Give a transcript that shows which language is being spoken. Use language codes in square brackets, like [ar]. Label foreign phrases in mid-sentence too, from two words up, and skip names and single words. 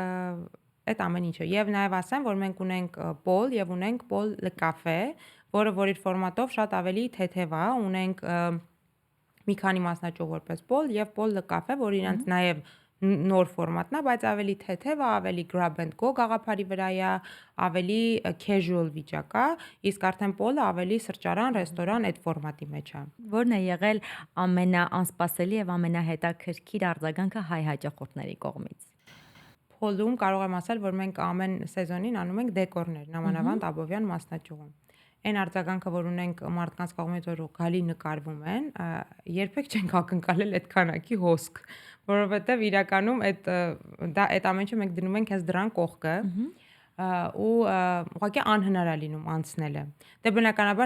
[hy] այդ ամեն ինչը։ Եվ նաեւ ասեմ, որ մենք ունենք Պոլ եւ ունենք Պոլ Le Café, որը որ իր ֆորմատով շատ ավելի թեթև է, ունենք մի քանի մասնաճյուղ որպես Պոլ եւ Պոլ Le Café, որ իրանց նաեւ նոր ֆորմատն է, բայց ավելի թեթև է, ավելի [en] grab and go [hy] գաղափարի վրա է, ավելի casual վիճակ է, իսկ արդեն Պոլը ավելի սրճարան, ռեստորան այդ ֆորմատի մեջ է։ Որն է եղել ամենաանսպասելի եւ ամենահետաքրքիր արձագանքը հայ հաճախորդների կողմից։ Պոլում կարող եմ ասել, որ մենք ամեն սեզոնին անում ենք դեկորներ, նամանավանդ Աբովյան մասնաճյուղում։ Այն արձագանքը, որ ունենք մարդկանց կողմից, որ գալի նկարվում են, երբեք չենք ակնկալել այդ քանակի հոսք, որովհետև իրականում այդ ամեն ինչը մենք դնում ենք հենց դրան կողքը ու ուղղակի անհնար է լինում անցնելը։ Դե բնականաբար